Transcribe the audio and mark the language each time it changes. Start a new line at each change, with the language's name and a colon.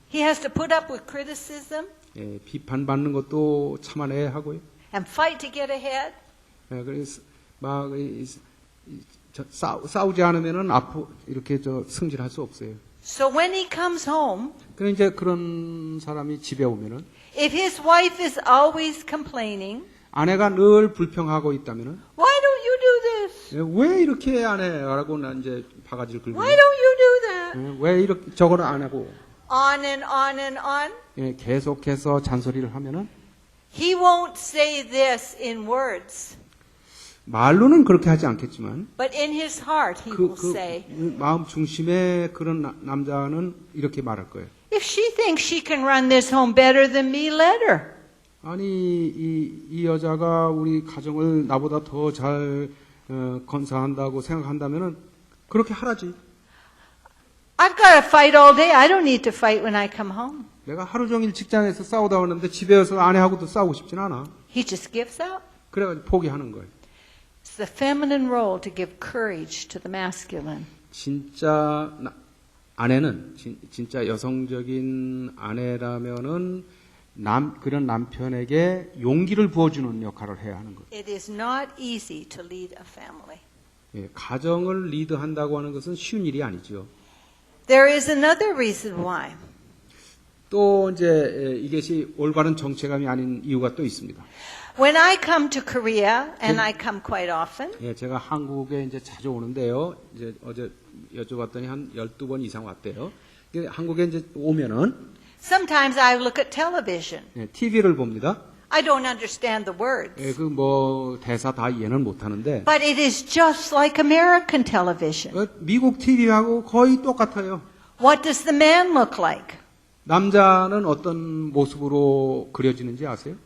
English: He has to put up with criticism
Korean: 비판받는 것도 참아내야 하고요.
English: and fight to get ahead.
Korean: 그래서 막 싸우지 않으면은 앞으로 이렇게 승진할 수 없어요.
English: So when he comes home,
Korean: 그럼 이제 그런 사람이 집에 오면은
English: if his wife is always complaining,
Korean: 아내가 늘 불평하고 있다면은
English: why don't you do this?
Korean: 왜 이렇게 안 해? 라고 난 이제 바가지를 긁고
English: Why don't you do that?
Korean: 왜 이렇게 저거를 안 하고
English: On and on and on.
Korean: 계속해서 잔소리를 하면은
English: He won't say this in words,
Korean: 말로는 그렇게 하지 않겠지만
English: but in his heart he will say,
Korean: 마음 중심에 그런 남자는 이렇게 말할 거예요.
English: if she thinks she can run this home better than me, let her.
Korean: 아니 이 여자가 우리 가정을 나보다 더 잘 건사한다고 생각한다면은 그렇게 하라지.
English: I've got to fight all day. I don't need to fight when I come home.
Korean: 내가 하루 종일 직장에서 싸우다 왔는데 집에 와서 아내하고도 싸우고 싶진 않아.
English: He just gives up.
Korean: 그래가지고 포기하는 거예요.
English: It's the feminine role to give courage to the masculine.
Korean: 진짜 아내는 진짜 여성적인 아내라면은 그런 남편에게 용기를 부어주는 역할을 해야 하는 거예요.
English: It is not easy to lead a family.
Korean: 가정을 리드한다고 하는 것은 쉬운 일이 아니죠.
English: There is another reason why.
Korean: 또 이제 이것이 올바른 정체감이 아닌 이유가 또 있습니다.
English: When I come to Korea, and I come quite often,
Korean: 제가 한국에 이제 자주 오는데요. 이제 어제 여쭤봤더니 한 12번 이상 왔대요. 한국에 이제 오면은
English: sometimes I look at television.
Korean: TV를 봅니다.
English: I don't understand the words.
Korean: 그 뭐 대사 다 이해는 못 하는데
English: But it is just like American television.
Korean: 미국 TV하고 거의 똑같아요.
English: What does the man look like?
Korean: 남자는 어떤 모습으로 그려지는지 아세요?